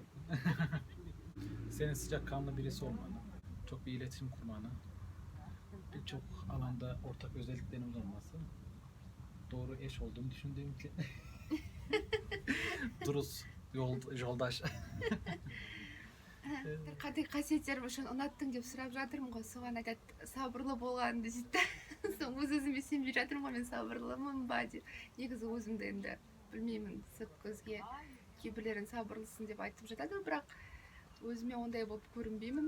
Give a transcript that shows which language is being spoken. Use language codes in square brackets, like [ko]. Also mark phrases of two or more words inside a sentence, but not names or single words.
[tr] Senin sıcakkanlı birisi olmanı, çok bir iletişim kurmanı, birçok alanda ortak özelliklerimiz olması, doğru eş olduğunu düşündüğüm için dürüst yoldaş. [kk] Bir кандай қасиеттерім үшін ұнаттың деп сұрап жатырмын ғой, соған айтады сабырлы болғанымды дейді да. Соң өз өзіме сенбей жатырмын ғой, мен сабырлымын ба деп. Негізі өзімді енді білмеймін, сырт көзге кейбіреулер сабырлысың деп айтып жатады, бірақ өзіме ондай болып көрінбеймін.